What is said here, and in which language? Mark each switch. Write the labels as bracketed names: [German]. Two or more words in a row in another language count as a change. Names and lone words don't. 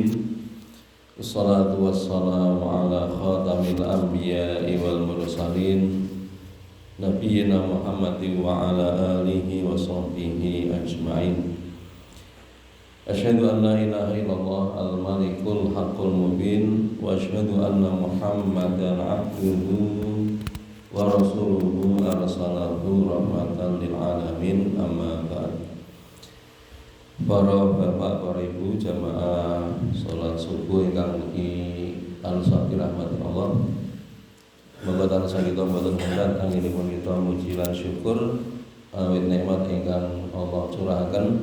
[Arabic] والصلاة والسلام على خاتم الأنبياء والمرسلين نبينا محمد وعلى آله وصحبه أجمعين. أشهد أن لا إله إلا الله الملك الحق المبين وأشهد أن محمدا عبده ورسوله أرسله رحمة للعالمين، أما بعد. [Javanese] Para bapak, para ibu jamaah salat subuh ingkang tansah dirahmati Allah. Moga tansah kita mboten hendak anggenipun kita muji lan syukur awit nikmat ingkang Allah curahaken.